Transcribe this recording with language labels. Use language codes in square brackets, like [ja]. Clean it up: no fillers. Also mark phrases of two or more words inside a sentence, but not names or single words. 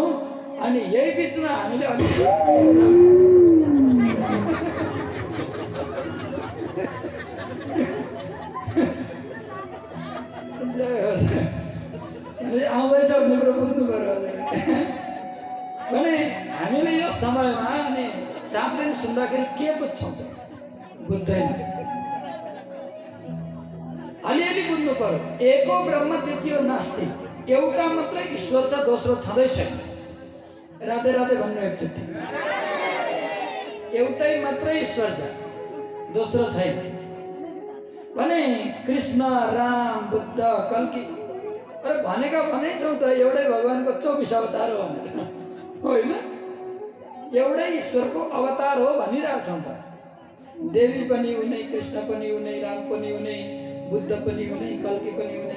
[ne] अनि यही बिचमा हामीले आउँदैछ निम्रो बुझ्नु पर्यो भने हामीले यो समयमा अनि 7 दिन सुन्दाखेरि के बुझ्छौँ? बुझ्दैन। अलिअलि बुझ्नु पर्यो। [sa] एको ब्रह्म द्वितीय नास्ति, [ne] एउटा मात्रै ईश्वर छ, दोस्रो छँदै छैन। राधे राधे भन्नु एकचोटि। एउटै मात्रै ईश्वर छ, दोस्रो छैन। भने कृष्ण, राम, बुद्ध, कल्की, अरे भनेका भनै छौँ त एउटै भगवानको 24 अवतार हो भनेर, होइन? एउटै ईश्वरको अवतार हो भनिरहेछौँ त। देवी पनि उनै, कृष्ण पनि उनै, राम पनि उनै, बुद्ध पनि उनै, कल्की पनि उनै।